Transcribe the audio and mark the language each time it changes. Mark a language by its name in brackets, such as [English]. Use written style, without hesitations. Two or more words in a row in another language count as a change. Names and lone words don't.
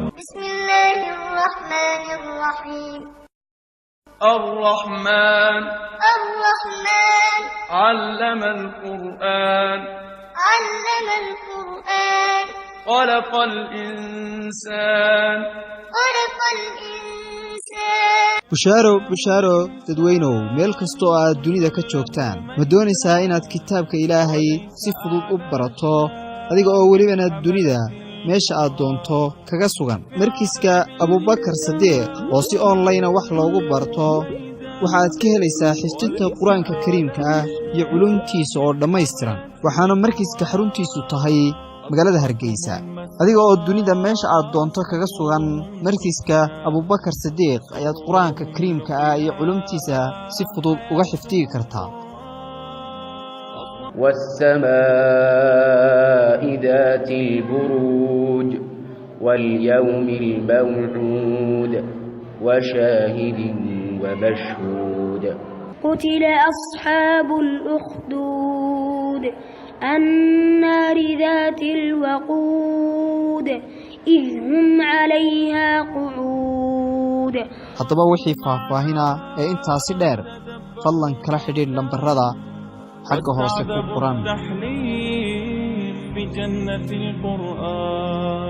[Arabic] بسم الله الرحمن الرحيم الرحمن علم القرآن خلق الإنسان [Somali] bushaaro dadweynow meel kastoo aad dunida ka joogtaan ma doonaysaa inaad kitaabka ilaahay si fudud u barato adiga oo welibana dunida meesha aad doonto kaga sugan markiiska abubakar sadiiq oo si online wax loogu barto waxaad ka helaysaa xifdinta quraanka kariimka ah iyo culumtiisa oo dhammaystiran waxaana markiiska xaruntiisu tahay magaalada Hargeysa adiga oo dunida meesha aad doonto kaga sugan markiiska abubakar sadiiq ayaad quraanka kariimka ah iyo culumtiisa si fudud uga xifdii kartaa [Arabic] والسماء ذات البروج واليوم الموعود وشاهد ومشهود قتل أصحاب الأخدود النار ذات الوقود إذ هم عليها قعود [Somali] haddaba wixii faahfaahina ee intaasi dheer fadlan kala xidhiidh lambarada xagga hoose ku qoran [Arabic] في جنة القرآن